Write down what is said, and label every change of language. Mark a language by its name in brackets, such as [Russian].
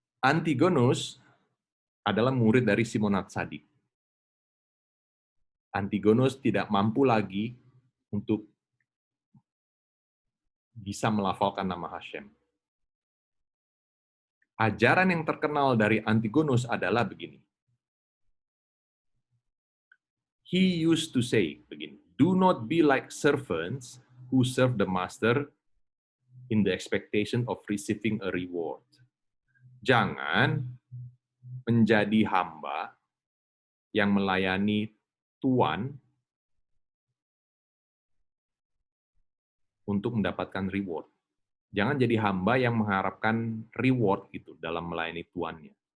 [Indonesian] Antigonus adalah murid dari Simon Hatzadik. Antigonus tidak mampu lagi untuk bisa melafalkan nama Hashem. Ajaran yang terkenal dari Antigonus adalah begini. [English] He used to say begini, "Do not be like servants who serve the master in the expectation of receiving a reward." [Indonesian] Jangan menjadi hamba yang melayani Tuan untuk mendapatkan reward. Jangan jadi hamba yang mengharapkan reward gitu dalam melayani tuannya.